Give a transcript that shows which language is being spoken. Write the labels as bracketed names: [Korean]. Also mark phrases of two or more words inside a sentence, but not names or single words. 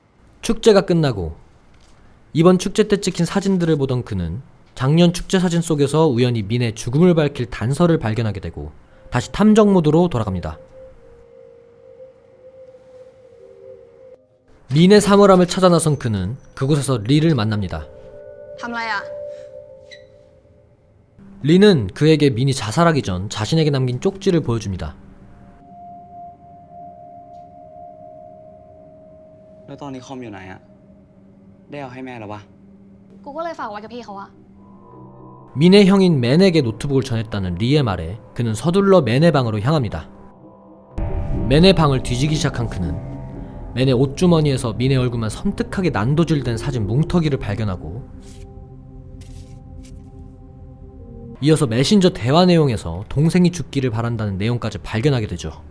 [Korean] 축제가 끝나고 이번 축제 때 찍힌 사진들을 보던 그는 작년 축제 사진 속에서 우연히 민의 죽음을 밝힐 단서를 발견하게 되고 다시 탐정 모드로 돌아갑니다. 민의 사물함을 찾아 나선 그는 그곳에서 리를 만납니다. [Thai] ทำอะไรอ่ะ [Korean] 리는 그에게 민이 자살하기 전 자신에게 남긴 쪽지를 보여줍니다. [Thai] แล้วตอนนี้คอมอยู่ไหนอะได้เอาให้แม่แล้วปะ กูก็เลยฝากไว้กับพี่เขาอะ [Korean] 민의 형인 맨에게 노트북을 전했다는 리의 말에 그는 서둘러 맨의 방으로 향합니다. 맨의 방을 뒤지기 시작한 그는 맨의 옷주머니에서 민의 얼굴만 섬뜩하게 난도질된 사진 뭉터기를 발견하고 이어서 메신저 대화 내용에서 동생이 죽기를 바란다는 내용까지 발견하게 되죠.